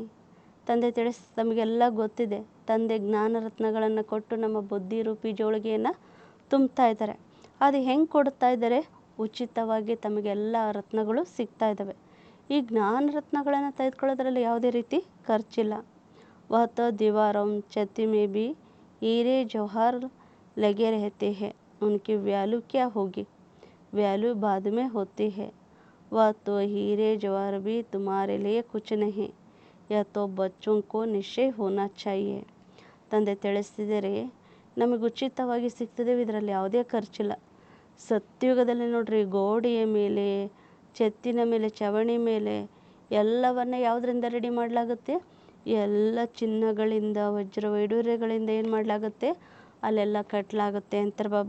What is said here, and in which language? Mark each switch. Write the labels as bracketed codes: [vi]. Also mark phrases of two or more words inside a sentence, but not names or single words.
[kn] ತಂದೆ ತಮಗೆಲ್ಲ ಗೊತ್ತಿದೆ, ತಂದೆ ಜ್ಞಾನ ರತ್ನಗಳನ್ನು ಕೊಟ್ಟು ನಮ್ಮ ಬುದ್ಧಿ ರೂಪಿ ಜೋಳಿಗೆಯನ್ನು ತುಂಬ್ತಾ ಇದ್ದಾರೆ. ಅದು ಹೆಂಗೆ ಕೊಡ್ತಾ ಇದ್ದಾರೆ, ಉಚಿತವಾಗಿ ತಮಗೆಲ್ಲ ರತ್ನಗಳು ಸಿಗ್ತಾ ಇದ್ದಾವೆ. ಈ ಜ್ಞಾನ ರತ್ನಗಳನ್ನು ತೆಗೆದುಕೊಳ್ಳೋದ್ರಲ್ಲಿ ಯಾವುದೇ ರೀತಿ ಖರ್ಚಿಲ್ಲ. [hi] वह तो दीवारों छत में भी हीरे जौहर लगे रहते हैं, उनकी वैल्यू क्या होगी, वैल्यू बाद में होती है. वह तो हीरे जौहर भी तुम्हारे लिए कुछ नहीं, यह तो बच्चों को निश्चय होना चाहिए. [kn] ತಂದೆ ತಿಳಿಸ್ತಿದ್ದಾರೆ, ನಮಗೆ ಉಚಿತವಾಗಿ ಸಿಗ್ತದೆ, ಇದರಲ್ಲಿ ಯಾವುದೇ ಖರ್ಚಿಲ್ಲ. ಸತ್ಯುಗದಲ್ಲಿ ನೋಡ್ರಿ, ಗೋಡೆಯ ಮೇಲೆ, ಛತ್ತಿನ ಮೇಲೆ, ಚವಣಿ ಮೇಲೆ ಎಲ್ಲವನ್ನ ಯಾವುದರಿಂದ ರೆಡಿ ಮಾಡಲಾಗುತ್ತೆ, ಎಲ್ಲ ಚಿನ್ನಗಳಿಂದ, ವಜ್ರ ವೈಡೂರ್ಯಗಳಿಂದ ಏನು ಮಾಡಲಾಗುತ್ತೆ, ಅಲ್ಲೆಲ್ಲ ಕಟ್ಟಲಾಗುತ್ತೆ ಅಂತಾರೆ ಬಾಬಾ.